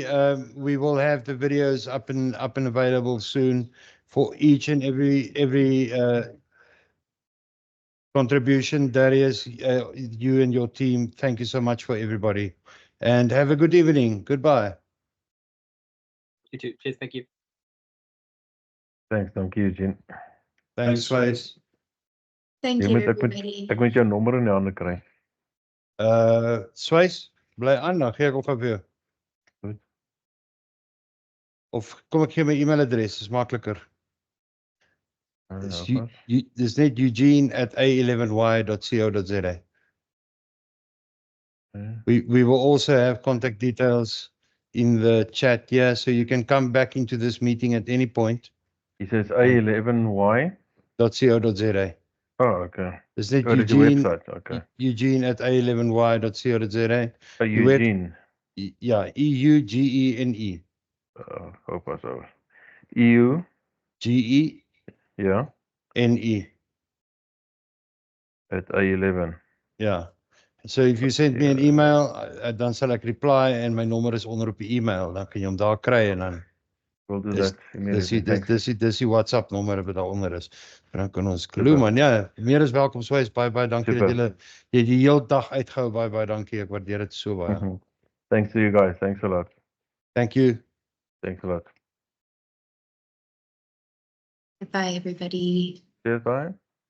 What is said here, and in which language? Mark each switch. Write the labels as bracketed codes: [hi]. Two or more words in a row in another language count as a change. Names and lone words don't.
[en] We will have the videos up and available soon for each and every contribution. Darius, you and your team, thank you so much for everybody, and have a good evening. Goodbye. You too. Cheers. Thank you. Thanks, [af] dankie Eugene. [en] Thanks, Swys. Thank [af] Jy [en] you, [af] moet [en] everybody. [af] ek moet jou nommer in die hande kry. Swys, bly aan, dan gee ek op vir jou. Goed. Of kom ek gee my e-mailadres, is makliker. Dis net eugene@a11y.co.za. [en] We will also have contact details in the chat here, so you can come back into this meeting at any point. He says A11Y. .co.za. Oh, okay. [af] Dis net Dis die Eugene, [en] website. Okay. Eugene@a11y.co.za. Eugene. [af] Ja, EUGENE. Gou pas oor. EU. GE Ja. NE. [en] at A11. Yeah. So if you send me an email, [af] dan sal ek reply en my nommer is onder op die email. Dan kan jy hom daar kry en dan [en] We'll do [af] dis [en] that immediately. [af] dis die WhatsApp nommer wat daaronder is. En dan kan ons [en] Super. [af] glo man. Ja, meer as welkom Swys. Baie dankie [en] Super. [af] dat jy die hele dag uitgehou. Baie dankie. Ek waardeer dit so baie. [en] Thanks to you guys. Thanks a lot. Thank you. Thanks a lot. Bye, everybody. Cheers, bye.